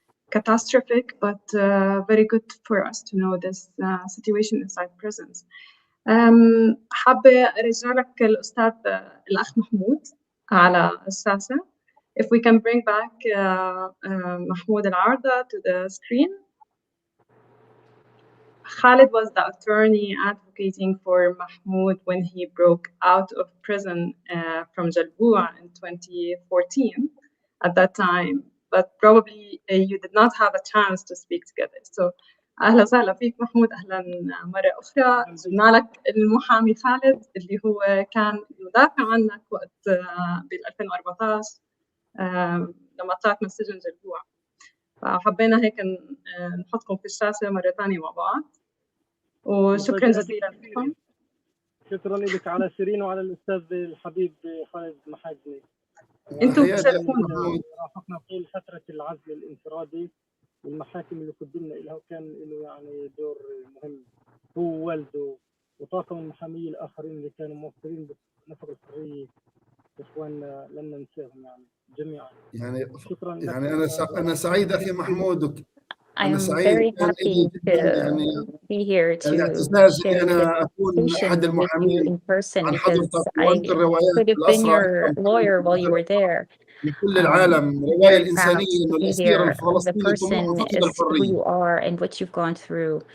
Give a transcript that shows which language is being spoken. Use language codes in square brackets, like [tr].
[en] Catastrophic, but very good for us to know this situation inside prisons. [ar] حابة أرجع لك الأستاذ الأخ محمود على الشاشة. [en] If we can bring back Mahmoud Al-Arda to the screen. Khalid was the attorney advocating for Mahmoud when he broke out of prison from Jalboua in 2014. At that time, but probably you did not have a chance to speak together. [ar] So أهلا وسهلا فيك محمود. أهلا مرة أخرى. جبنا لك المحامي خالد اللي هو كان يدافع عنك وقت بال 2014 لما طلعت من السجن جلبوع. فحبينا هيك نحطكم في الشاشة مرة ثانية مع بعض. وشكرا جزيلا لكم. شكرا لك على شيرين وعلى الأستاذ الحبيب خالد محاجني. انتم بتشرفونا. رافقنا طول فترة العزل الانفرادي والمحاكم اللي قدمنا لها، وكان له يعني دور مهم هو ووالده وطاقم المحامين الآخرين اللي كانوا موفرين نفر الحرية. إخواننا لن ننساهم يعني جميعا. يعني شكرا لك. يعني أنا سعيد أخي محمود. [en] I am very happy to be here to share this conversation with you in person because I could have been your lawyer while you were there. I'm very proud to be here. The person is who you are and what you've gone through.